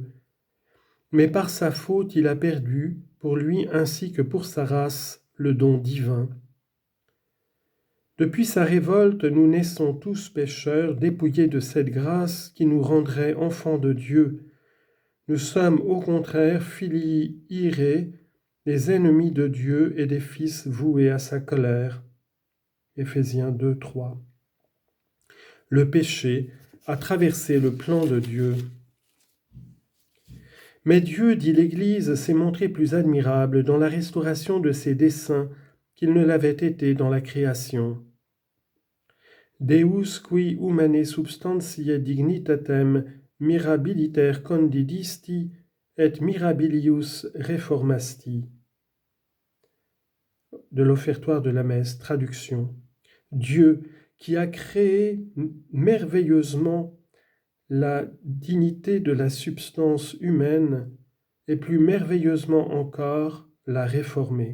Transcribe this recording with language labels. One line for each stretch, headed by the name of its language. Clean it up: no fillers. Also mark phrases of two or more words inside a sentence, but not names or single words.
French: Mais par sa faute, il a perdu, pour lui ainsi que pour sa race, le don divin. Depuis sa révolte, nous naissons tous pécheurs, dépouillés de cette grâce qui nous rendrait enfants de Dieu. Nous sommes au contraire
Latin: filii irae,
French: les ennemis de Dieu et des fils voués à sa colère. Éphésiens 2, 3. Le péché a traversé le plan de Dieu. Mais Dieu, dit l'Église, s'est montré plus admirable dans la restauration de ses desseins qu'il ne l'avait été dans la création.
Latin: Deus qui humanae substantiae dignitatem mirabiliter condidisti et mirabilius reformasti.
French: De l'offertoire de la messe, traduction. Dieu qui a créé merveilleusement la dignité de la substance humaine et plus merveilleusement encore l'a réformée.